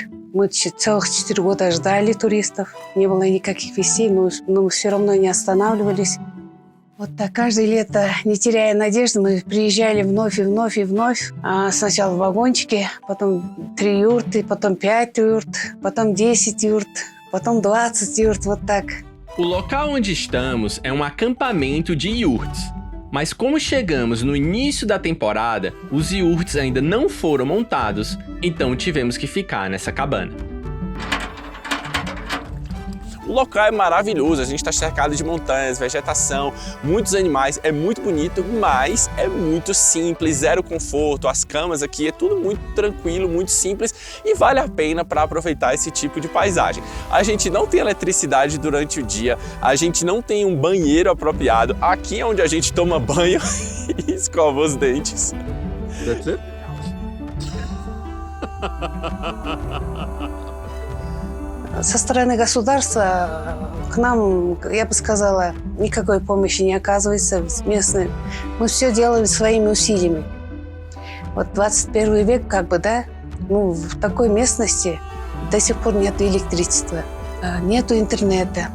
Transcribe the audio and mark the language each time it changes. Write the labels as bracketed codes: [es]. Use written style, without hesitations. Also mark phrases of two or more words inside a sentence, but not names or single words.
[ru] Мы целых 4 года ждали туристов. Не было никаких вестей, но мы все равно не останавливались. Вот так каждое лето, не теряя надежды, мы приезжали вновь и вновь и вновь. Сначала в вагончике, потом 3 юрты, потом 5 юрт, потом 10 юрт, потом 20 юрт, вот так. [pt] O local onde estamos é um acampamento de iurtes. Mas como chegamos no início da temporada, os iurtes ainda não foram montados, então tivemos que ficar nessa cabana. O local é maravilhoso, a gente está cercado de montanhas, vegetação, muitos animais, é muito bonito, mas é muito simples, zero conforto, as camas aqui é tudo muito tranquilo, muito simples e vale a pena para aproveitar esse tipo de paisagem. A gente não tem eletricidade durante o dia, a gente não tem um banheiro apropriado, aqui é onde a gente toma banho e escova os dentes. [en] That's it? [ru] Со стороны государства к нам, я бы сказала, никакой помощи не оказывается местной. Мы все делаем своими усилиями. Вот 21 век, в такой местности до сих пор нет электричества, нету интернета.